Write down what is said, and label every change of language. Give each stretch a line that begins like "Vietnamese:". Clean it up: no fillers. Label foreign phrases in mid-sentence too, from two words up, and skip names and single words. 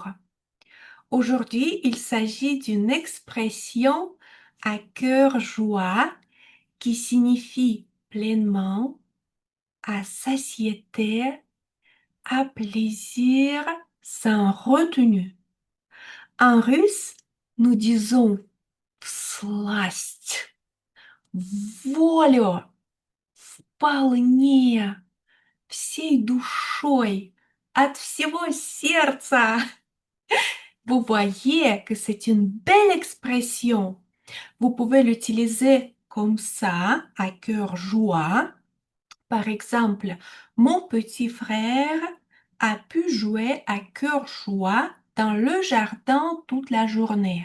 French: Aujourd'hui, il s'agit d'une expression à cœur joie qui signifie pleinement, à satiété, à plaisir, sans retenue. En russe, nous disons
Russian: сласть, волю, вполне, всей душой, от всего сердца.
French: Vous voyez que c'est une belle expression. Vous pouvez l'utiliser comme ça, à cœur joie. Par exemple, mon petit frère a pu jouer à cœur joie dans le jardin toute la journée.